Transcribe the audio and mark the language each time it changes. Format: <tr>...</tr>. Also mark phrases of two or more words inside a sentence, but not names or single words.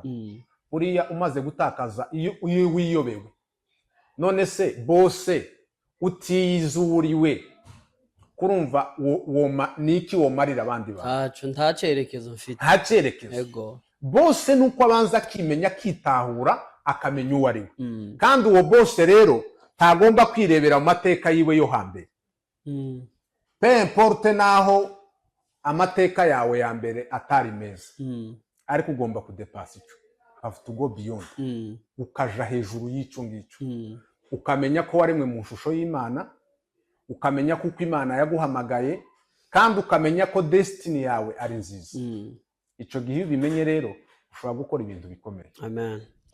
<rn>Buriya umaze gutakaza iyo wiyobewe, none se bose utiyize uwo uriwe, kurumva niki womarira abandi bantu? Nta cyerekezo mfite. Nta cyerekezo. Yego. Bose nuko abanza akimenya, akitahura, akamenya uwo ari we. Kandi uwo bose rero ntagomba kwirebera mu mateka yiwe yo hambere.</rn> <fr>Peu importe</fr> <rn>naho amateka yawe ya mbere atari meza, ariko ugomba kudepasa icyo.</rn> <en>Have to go beyond.</en> <rn>Ukaja hejuru y'icyo ngicyo. Ukamenya ko waremwe mu shusho y'Imana, ukamenya kuko Imana yaguhamagaye, kandi ukamenya ko destiny yawe ari nziza. Icyo gihe ubimenye rero ushobora gukora ibintu bikomeye. Amen.</rn>